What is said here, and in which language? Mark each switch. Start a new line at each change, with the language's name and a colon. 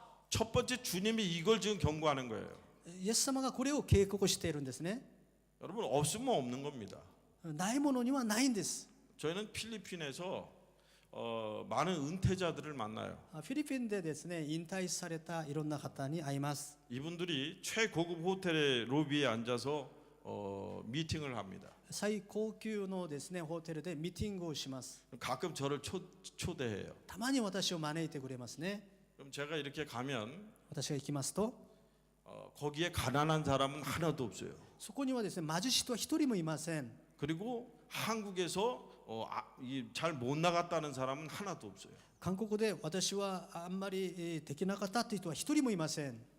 Korean: 첫 번째 주님이 이걸 지금 경고하는 거예요.
Japanese: う。イエス様がこれを警告しているんですね。
Korean: 여러분 없으면 없는 겁니다.
Japanese: ないものにはないんです。
Korean: 저희는 필리핀에서 많은 은퇴자들을 만나요.
Japanese: フィリピンでですね、引退されたいろんな方に会います。
Korean: 이분들이 최고급 호텔의 로비에 앉아서 미팅을 합니다.
Japanese: 最高級のですね、ホテルでミーティングをします。
Korean: 가끔 저를 초대해요.
Japanese: たまに私を招いてくれますね。
Korean: 그럼 제가 이렇게 가면
Japanese: 私が行きますと、
Korean: 거기에 가난한 사람은 하나도 없어요.
Japanese: そこにはですね、貧しい人は一人もいません。
Korean: 그리고 한국에서 잘 못 나갔다는 사람은 하나도 없어요.
Japanese: 韓国で私はあんまりできなかったという人は一人もいません。